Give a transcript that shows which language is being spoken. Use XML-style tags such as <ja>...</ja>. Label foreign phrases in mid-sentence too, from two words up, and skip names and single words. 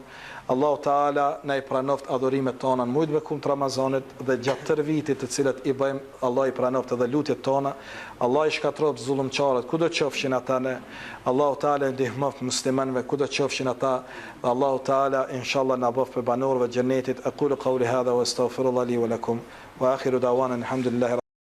<ar>الله تعالى</ar> <sq>na i pranoft adhurimet tona në muajin e kumit Ramazanit dhe gjatë tërë vitit të cilët i bëjmë, Allah i pranoft edhe lutjet tona. Allah i shkatroft zullumçarët kudo qofshin ata ne.</sq> <ar>الله تعالى</ar> <sq>ndihmoft muslimanëve kudo qofshin ata.</sq> <ar>الله تعالى</ar> <sq>inshallah na bof për banorëve të xhenetit.</sq> <ar>أقول قولي هذا وأستغفر الله لي ولكم وآخر دعوانا الحمد لله.</ar>